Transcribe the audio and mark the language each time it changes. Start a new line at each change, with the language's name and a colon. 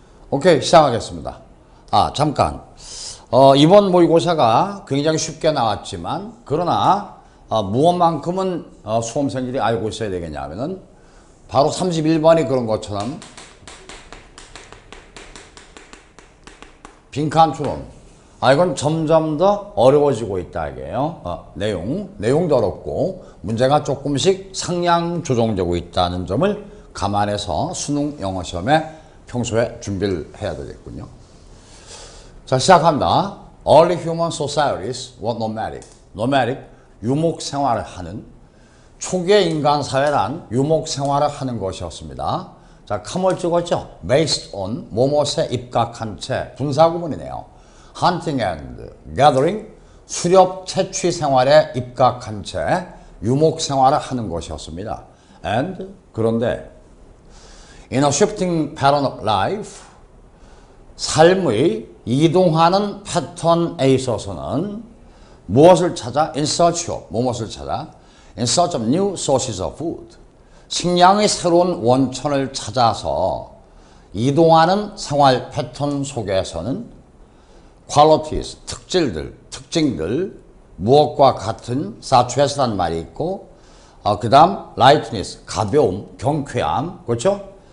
Korean: 오케이, 시작하겠습니다. 잠깐. 이번 모의고사가 굉장히 쉽게 나왔지만, 그러나 무엇만큼은 수험생들이 알고 있어야 되겠냐 하면은 바로 31번이 그런 것처럼 빈칸 추론. 이건 점점 더 어려워지고 있다 이게요. 내용도 어렵고 문제가 조금씩 상향 조정되고 있다는 점을 감안해서 수능 영어 시험에 평소에 준비를 해야 되겠군요. 자, 시작합니다.
English: Early human societies were nomadic.
Korean: nomadic, 유목 생활을 하는, 초기의 인간 사회란 유목 생활을 하는 것이었습니다. 자, 컴을 찍었죠? Based on, 뭐뭇에 입각한 채, 분사구문이네요.
English: Hunting and gathering,
Korean: 수렵 채취 생활에 입각한 채 유목 생활을 하는 것이었습니다. And, 그런데
English: in a shifting pattern of life,
Korean: 삶의 이동하는 패턴에 있어서는 무엇을 찾아?
English: In search of,
Korean: 뭐뭇을 찾아?
English: In search of new sources of food.
Korean: 식량의 새로운 원천을 찾아서 이동하는 생활 패턴 속에서는 qualities, 특징들, 무엇과 같은 such-as란 말이 있고, 그 다음 lightness, 가벼움, 경쾌함, 그렇죠?